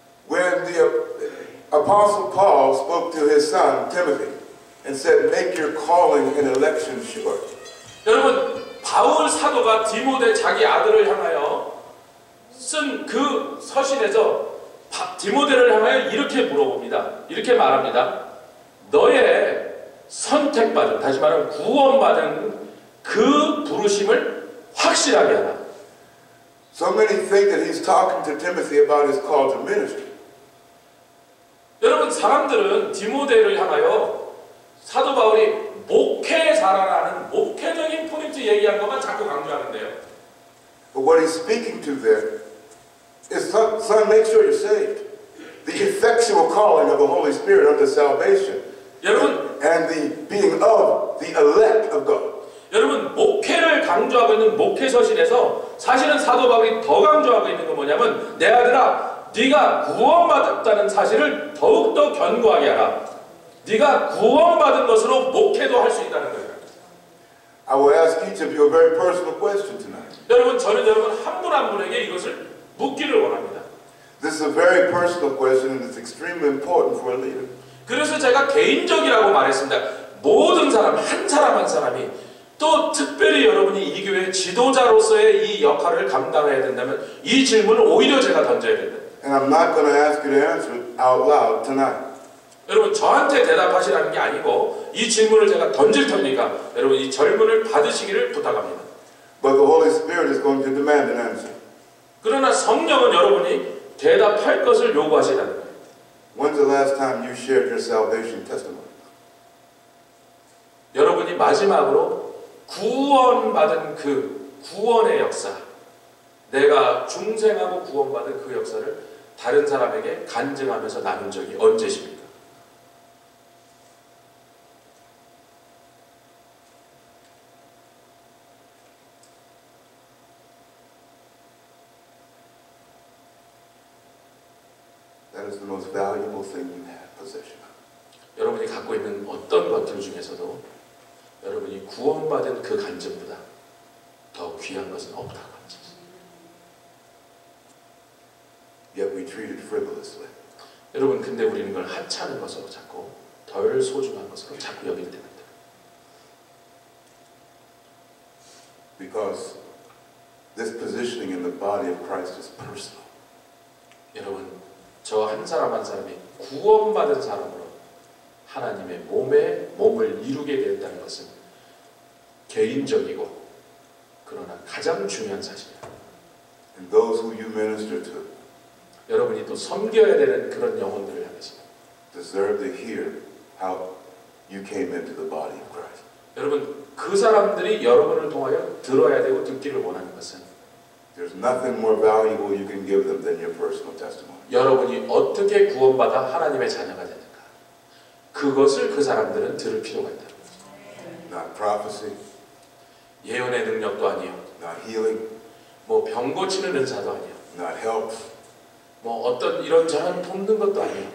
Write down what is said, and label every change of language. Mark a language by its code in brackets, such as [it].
[en] When the Apostle Paul spoke to his son Timothy and said, make your calling and election sure. [ko] 여러분, 바울 사도가 디모데 자기 아들을 향하여 쓴 그 서신에서 디모데를 향하여 이렇게 물어봅니다. 이렇게 말합니다. 너의 선택받은, 다시 말하면 구원받은 그 부르심을 확실하게 하라. [en] So many think that he's talking to Timothy about his call to ministry. [ko] 여러분, 사람들은 디모데를 향하여 사도 바울이 목회자라는 목회적인 포인트 얘기한 것만 자꾸 강조하는데요. [en] But what he's speaking to there is, son, make sure you're saved. The effectual calling of the Holy Spirit unto salvation. [ko] 여러분, [en] and the being of the elect of God. [ko] 여러분, 목회를 강조하고 있는 목회서신에서 사실은 사도 바울이 더 강조하고 있는 건 뭐냐면 내 아들아, 네가 구원받았다는 사실을 더욱더 견고하게 하라. 네가 구원받은 것으로 목회도 할 수 있다는 거예요. [en] I will ask each of you a very personal question tonight. [ko] 여러분, 저는 여러분 한 분 한 분에게 이것을 묻기를 원합니다. [en] This is a very personal question and it's extremely important for a leader. [ko] 그래서 제가 개인적이라고 말했습니다. 모든 사람, 한 사람 한 사람이 또 특별히 여러분이 이 교회 지도자로서의 이 역할을 감당해야 된다면 이 질문을 오히려 제가 던져야 된다. [en] And I'm not going to ask you to answer it out loud tonight. [ko] 여러분, 저한테 대답하시라는 게 아니고 이 질문을 제가 던질 테니까 여러분 이 질문을 받으시기를 부탁합니다. [en] But the Holy Spirit is going to demand an answer. [ko] 그러나 성령은 여러분이 대답할 것을 요구하시다는 거예요. [en] When's the last time you shared your salvation testimony? [ko] 여러분이 마지막으로 구원받은 그 구원의 역사, 내가 중생하고 구원받은 그 역사를 다른 사람에게 간증하면서 나눈 적이 언제십니까? [en] That is the most valuable thing you have, possession. [ko] 여러분이 갖고 있는 어떤 것들 중에서도 여러분이 구원받은 그 간증보다 더 귀한 것은 없다고 하는 사실. [en] Yet we treat it frivolously. [ko] 여러분 근데 우리는 그걸 하찮은 것으로 자꾸 덜 소중한 것으로 자꾸 여길 때입니다. [en] Because this positioning in the body of Christ is personal. [ko] 여러분 저 한 사람 한 사람이 구원받은 사람으로 하나님의 몸을 이루게 되었다는 것은 개인적이고 그러나 가장 중요한 사실이에요. [en] And those who you minister to [ko] 여러분이 또 섬겨야 되는 그런 영혼들을 향해서 [en] deserve to hear how you came into the body of Christ. [ko] 여러분 그 사람들이 여러분을 통하여 들어야 되고 듣기를 원하는 것은 [en] There's nothing more valuable you can give them than your personal testimony. [ko] 여러분이 어떻게 구원받아 하나님의 자녀가 되는가 그것을 그 사람들은 들을 필요가 있다는 거죠. [en] Not prophecy, [ko] 예언의 능력도 아니요, [en] not healing, [ko] 뭐 병 고치는 은사도 아니요, [en] not help, [ko] 뭐 어떤 이런저런 돕는 것도 아니요,